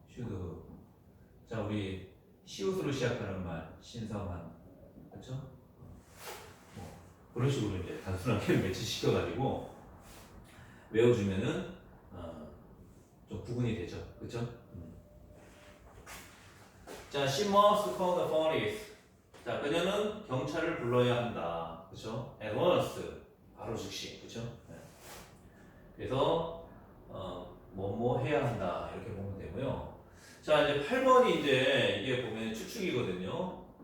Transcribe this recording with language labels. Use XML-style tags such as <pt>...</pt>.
<en>should.</en> <ko>자, 우리 시옷으로 시작하는 말, 신성한, 그렇죠? 뭐 그런 식으로 이제 단순하게 매치시켜가지고 외워주면은 좀 구분이 되죠, 그렇죠?</ko> <en>자, she must call the police.</en> <ko>자, 그녀는 경찰을 불러야 한다, 그렇죠?</ko> <en>At once,</en> <ko>바로 즉시, 그렇죠? 네. 그래서 뭐뭐 해야 한다 이렇게 보면 되고요. 자, 이제 8번이 이제 이게 보면 추측이거든요.</ko>